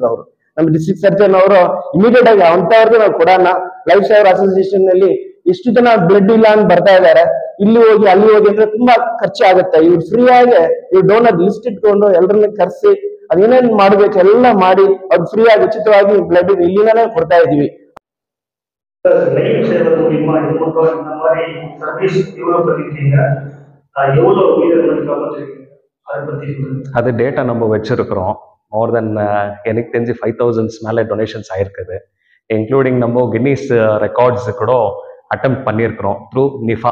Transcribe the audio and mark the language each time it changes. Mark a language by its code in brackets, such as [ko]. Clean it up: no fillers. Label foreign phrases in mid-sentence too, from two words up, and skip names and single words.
[kn] ಅವರು ನಮ್ಮ [en] district surgeon [kn] ಅವರು ಇಮಿಡಿಯೇಟ್ ಆಗಿ ಅಂತವ್ರಿಗೆ ನಾವು ಕೊಡೋಣ. ಲೈಫ್ ಸೇವರ್ ಅಸೋಸಿಯೇಷನ್ ನಲ್ಲಿ ಎಷ್ಟು ಜನ ಬ್ಲಡ್ ಇಲ್ಲ ಅಂತ ಬರ್ತಾ ಇದ್ದಾರೆ, ಇಲ್ಲಿ ಹೋಗಿ ಅಲ್ಲಿ ಹೋಗಿ ಅಂದ್ರೆ ತುಂಬಾ ಖರ್ಚು ಆಗುತ್ತೆ. ಇವ್ರು ಫ್ರೀ ಆಗಿ ಇವ್ರು [en] donor list [kn] ಇಟ್ಕೊಂಡು ಎಲ್ಲರನ್ನ ಕರೆಸಿ ಅದೇನೇನ್ ಮಾಡ್ಬೇಕು ಎಲ್ಲ ಮಾಡಿ ಅವ್ರು ಫ್ರೀ ಆಗಿ ಉಚಿತವಾಗಿ ಬ್ಲಡ್ ಇಲ್ಲಿಂದಾನೇ ಕೊಡ್ತಾ ಇದೀವಿ. [ta] லைவ் சேவை மூலியமா இது போன்ற இந்த மாதிரி சர்வீஸ் எவ்வளவு பண்ணிருக்கீங்க, எவ்வளவு உயிரிழந்து காப்பாற்றிருக்கீங்க, அதை பத்தி சொல்லுங்க. அது டேட்டா நம்ம வச்சிருக்கிறோம். [en] more than [ta] எனக்கு தெரிஞ்சு 5000 மேலே டொனேஷன்ஸ் ஆயிருக்குது. இன்க்ளூடிங் நம்ம கின்னீஸ் ரெக்கார்ட்ஸ் கூட அட்டெம்ப்ட் பண்ணியிருக்கிறோம் த்ரூ நிஃபா.